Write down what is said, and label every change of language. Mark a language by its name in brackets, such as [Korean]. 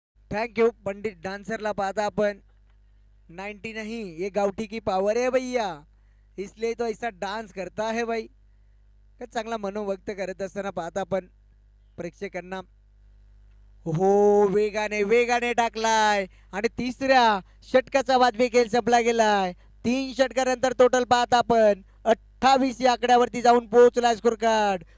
[Marathi] Thank you Pandit डान्सरला पाहता आपण. [Hindi] 90 नहीं, ये गावठी की पावर है भैया, इसलिए तो ऐसा डान्स करता है भाई. [Marathi] काय चांगला मनोव्यक्त करत असताना पाहता आपण प्रेक्षकांना. हो, वेगाने वेगाने टाकलाय आणि तिसऱ्या षटकाचा वाजवी खेळ संपला गेलाय. 3 षटकानंतर टोटल पाहता आपण 28 या आकड्यावरती जाऊन पोहोचलाय स्कोर कार्ड.